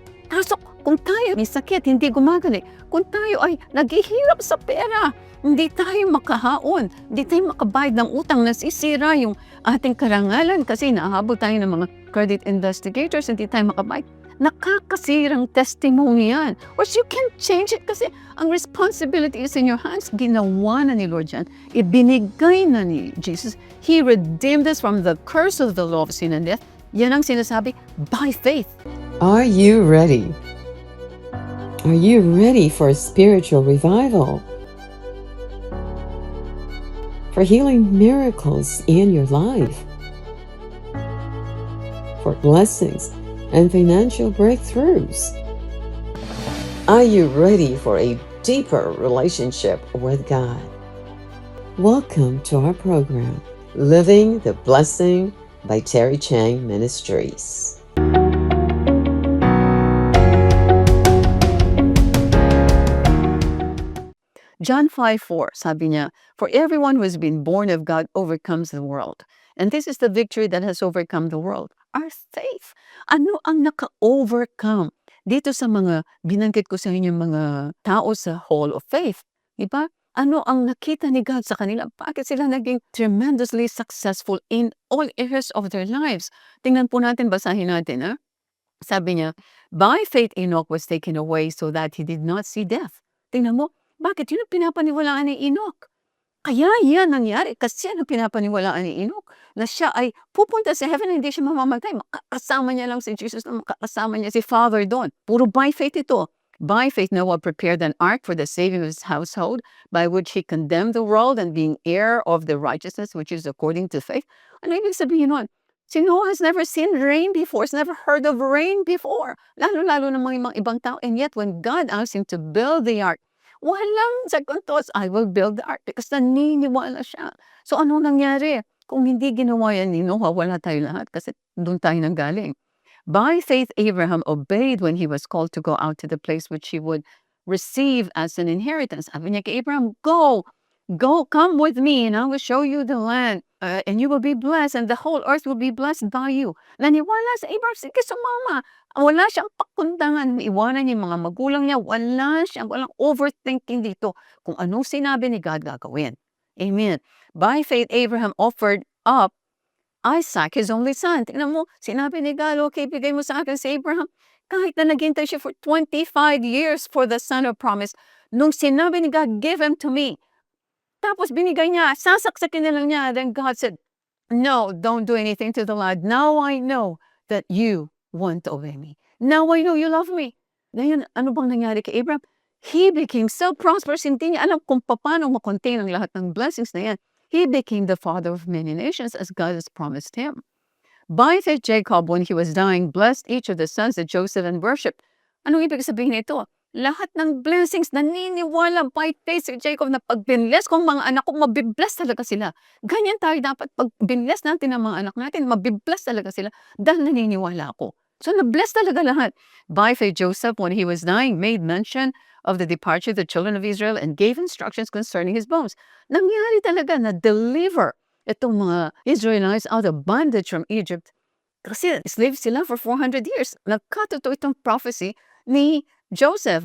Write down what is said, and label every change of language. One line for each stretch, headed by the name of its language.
Filipino: Kaso kung tayo may sakit, hindi gumagaling, kung tayo ay naghihirap sa pera, hindi tayo makahaon, hindi tayo makabayad ng utang, nasisira yung ating karangalan kasi nahabol tayo ng mga credit investigators, hindi tayo makabayad. Nakakasirang testimony yan.
English: Or you can change it
Filipino: kasi ang
English: responsibility is in your hands.
Filipino: Ginawa na ni Lord yan. Ibinigay na ni Jesus.
English: He redeemed us from the curse of the law of sin and death.
Filipino: Yan ang sinasabi, by faith.
English: Are you ready? Are you ready for a spiritual revival? For healing miracles in your life? For blessings and financial breakthroughs? Are you ready for a deeper relationship with God? Welcome to our program, Living the Blessing by Terry Chang Ministries. John 5:4,
Filipino: sabi niya,
English: "For everyone who has been born of God overcomes the world. And this is the victory that has overcome the world, our faith."
Filipino: Ano ang naka-overcome dito sa mga binanggit ko sa inyo mga tao sa Hall of Faith? Diba? Ano ang nakita ni God sa kanila? Bakit sila naging
English: tremendously successful in all areas of their lives?
Filipino: Tingnan po natin, basahin natin. Ha? Sabi niya,
English: "By faith Enoch was taken away so that he did not see death."
Filipino: Tingnan mo, bakit? Yun ang pinapaniwalaan ni Enoch. Kaya yan nangyari kasi yan ang pinapaniwalaan ni Enoch na siya ay pupunta sa heaven, hindi siya mamamatay. Makakasama niya lang si Jesus, na makakasama niya si Father doon. Puro
English: by faith
Filipino: ito.
English: By faith Noah prepared an ark for the saving of his household, by which he condemned the world and being heir of the righteousness which is according to faith.
Filipino: Ano ibig sabihin nun?
English: Si Noah has never seen rain before, has never heard of rain before.
Filipino: Lalo-lalo ng mga ibang tao.
English: And yet when God asked him to build the ark, walang second thoughts, I will build the ark because
Filipino: naniniwala siya. So ano nangyari? Kung hindi ginawa yan ni Noah, wala tayo lahat kasi doon tayo nanggaling.
English: By faith, Abraham obeyed when he was called to go out to the place which he would receive as an inheritance. Sabi niya kay Abraham, go, come with me and I will show you the land and you will be blessed and the whole earth will be blessed by you.
Filipino: Naniwala sa Abraham, sige sumama. Wala siyang pakundangan, iwanan niya yung mga magulang niya, walang overthinking dito. Kung anong sinabi ni God gagawin. Amen.
English: By faith, Abraham offered up Isaac, his only son.
Filipino: Tingnan mo, sinabi ni God, okay, bigay mo sa akin si Abraham. Kahit na naghintay siya
English: for 25 years for the son of promise,
Filipino: nung sinabi ni God,
English: give him to me.
Filipino: Tapos binigay niya, sasaksakin na lang niya.
English: Then God said, no, don't do anything to the lad. Now I know that you want to obey me. Now I know you love me.
Filipino: Ngayon, ano bang nangyari kay Abraham?
English: He became so prosperous,
Filipino: hindi niya alam kung paano makontain ang lahat ng blessings na yan.
English: He became the father of many nations as God has promised him. By faith, Jacob, when he was dying, blessed each of the sons of Joseph and worshiped.
Filipino: Anong ibig sabihin nito? Lahat ng blessings, naniniwala
English: by faith
Filipino: si Jacob na pag binless kong mga anak ko, mabibless talaga sila. Ganyan tayo dapat pag binless natin ang mga anak natin, mabibless talaga sila dahil naniniwala ako. So na-bless talaga lahat.
English: By faith, Joseph, when he was dying, made mention of the departure of the children of Israel and gave instructions concerning his bones.
Filipino: Nangyari talaga na deliver itong mga Israelites
English: out of bondage from Egypt.
Filipino: Kasi slaves sila
English: for 400 years.
Filipino: Nagkatotoo itong prophecy ni Joseph.